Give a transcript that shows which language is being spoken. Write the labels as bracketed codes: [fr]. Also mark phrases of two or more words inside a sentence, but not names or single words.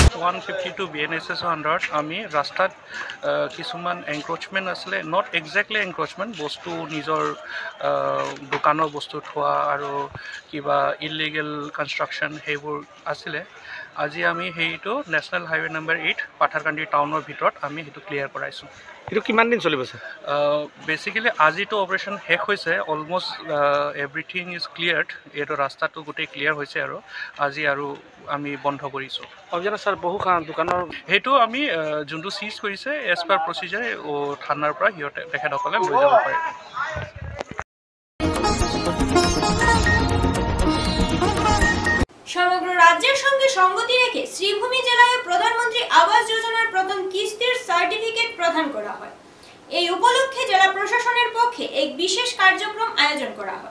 [as] 152 BNSS আন্ডাৰত আমি ৰাস্তাত কিছুমান এনক্ৰোচমেণ্ট আছিলে, [en] not exactly encroachment, [as] বস্তু নিজৰ দোকানৰ বস্তু থোৱা আৰু কিবা [en] illegal construction [as] সেইবোৰ আছিলে। আজি আমি সেইটো [en] national highway [as] নম্বৰ 8 পাথাৰকান্দি টাউনৰ ভিতৰত আমি সেইটো ক্লিয়াৰ কৰাইছোঁ। এইটো কিমান দিন চলিব ছাৰ? বেচিকেলি আজিতো অপাৰেশ্যন শেষ হৈছে, [en] almost everything is cleared. [as] এইটো ৰাস্তাটো গোটেই ক্লিয়াৰ হৈছে আৰু আজি আৰু আমি বন্ধ কৰিছোঁ। অভিযানত ছাৰ বহু দোকানৰ সেইটো আমি যোনটো চিজ কৰিছে [en] as per procedure [as] থানাৰ পৰা সিহঁতে তেখেতসকলে লৈ যাব পাৰে। [bn] সমগ্র রাজ্যের সঙ্গে সঙ্গতি রেখে শ্রীভূমি জেলায় প্রধানমন্ত্রী আবাস যোজনার প্রথম কিস্তির সার্টিফিকেট প্রদান করা হয়। এই উপলক্ষে জেলা প্রশাসনের পক্ষে এক বিশেষ কার্যক্রম আয়োজন করা হয়।